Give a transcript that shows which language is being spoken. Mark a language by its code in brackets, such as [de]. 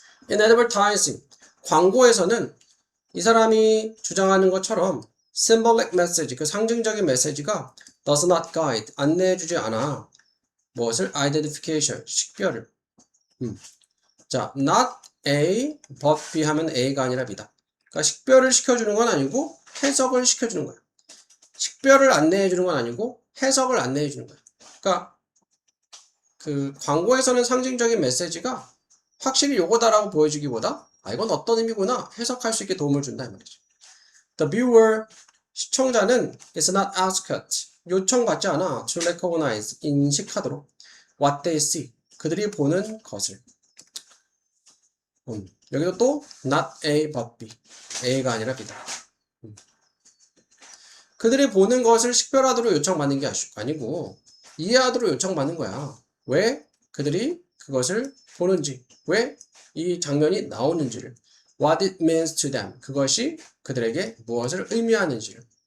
[en] In advertising, [ko] 광고에서는 이 사람이 주장하는 것처럼 [en] symbolic message, [ko] 그 상징적인 메시지가 [en] does not guide, [ko] 안내해주지 않아. 무엇을? identification, 식별을. 자, not A, but B 하면 A가 아니라 B다. 그러니까 식별을 시켜주는 건 아니고 해석을 시켜주는 거야. 식별을 안내해주는 건 아니고 해석을 안내해주는 거야. 그러니까 그 광고에서는 상징적인 메시지가 확실히 요거다라고 보여주기보다 이건 어떤 의미구나 해석할 수 있게 도움을 준다 이 말이죠. [en] The viewer [ko] 시청자는 [en] is not asked [ko] 요청받지 않아 [en] to recognize [ko] 인식하도록 [en] what they see [ko] 그들이 보는 것을. 여기도 또 not A but B A가 아니라 B다. 그들이 보는 것을 식별하도록 요청받는 게 아니고 이해하도록 요청받는 거야. 왜 그들이 그것을 보는지, 왜 이 장면이 나오는지를, [en] what it means to them, [ko] 그것이 그들에게 무엇을 의미하는지를.